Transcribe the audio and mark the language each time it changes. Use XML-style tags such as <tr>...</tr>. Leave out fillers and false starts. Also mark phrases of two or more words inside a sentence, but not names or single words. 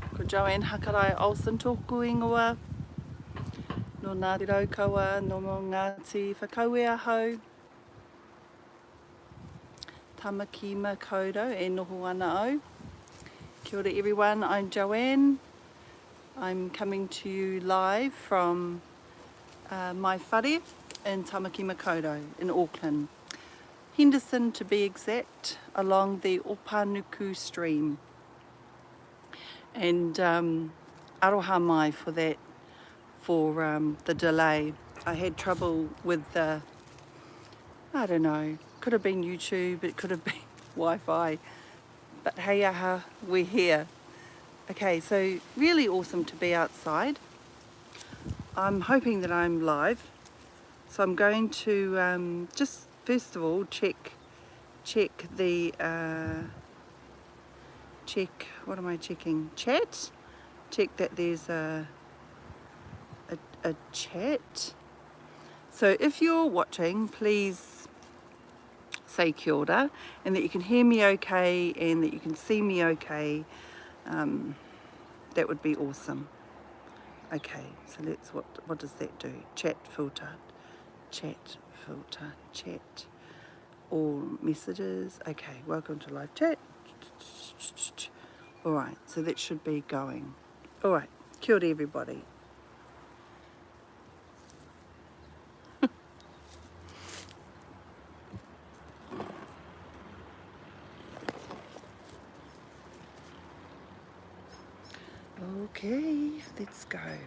<mi>Joanne Hakaraia-Olson tōku ingoa. No Ngāti Raukawa, no Ngāti Whakauea hau. Tamakima koutou e noho ana au. Kia ora</mi> <en>everyone, I'm Joanne. I'm coming to you live from my whare in</en> <mi>Tamakima koutou</mi> <en>in Auckland. Henderson to be exact, along the Opanuku stream. And</en> <mi>aroha mai</mi> <en>for that, for the delay. I had trouble with the, I don't know, could have been YouTube, it could have been Wi-Fi, but hey aha, we're here. Okay, so really awesome to be outside. I'm hoping that I'm live, so I'm going to just first of all check the what am I checking? Chat. Check that there's a chat. So if you're watching, please say</en> <mi>kia ora,</mi> <en>and that you can hear me okay and that you can see me okay. That would be awesome. Okay, so let's, what does that do? Chat filter, chat, all messages. Okay, welcome to live chat. All right, so that should be going. All right,</en> <mi>kia ora</mi> <en>everybody. Okay, let's go.</en>